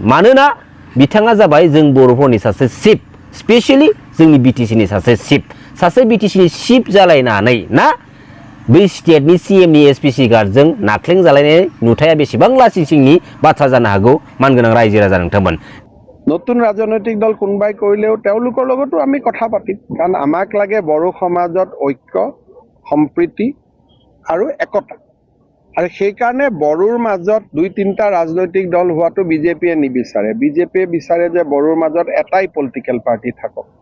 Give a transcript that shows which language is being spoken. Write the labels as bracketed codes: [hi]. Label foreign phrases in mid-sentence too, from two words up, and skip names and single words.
[brx] मानोना बिथाङा जाबाय जों बर'फोरनि सासे चिफ, स्पेशली जोंनि BTC नि सासे चिफ, सासे BTC नि चिफ जालायनानै ना बै स्टेटनि CM नि SPC गार्डजों नाख्लें जालायनाय नुथाया बेसेबां लासिंसिंनि बाथ्रा जानो हागौ मानगोनां रायजो राजा नोंथांमोन। [as] নতুন ৰাজনৈতিক দল কোনবাই কৰিলেও তেওঁলোকৰ লগতো আমি কথা পাতিম, কাৰণ আমাক লাগে বড়ো সমাজত ঐক্য, সম্প্ৰীতি আৰু একতা। আৰু সেই কাৰণে বড়োৰ মাজত দুই তিনিটা ৰাজনৈতিক দল হোৱাটো বিজেপিয়ে নিবিচাৰে। বিজেপিয়ে বিচাৰে যে বড়োৰ মাজত এটাই [en] political party [as] থাকক।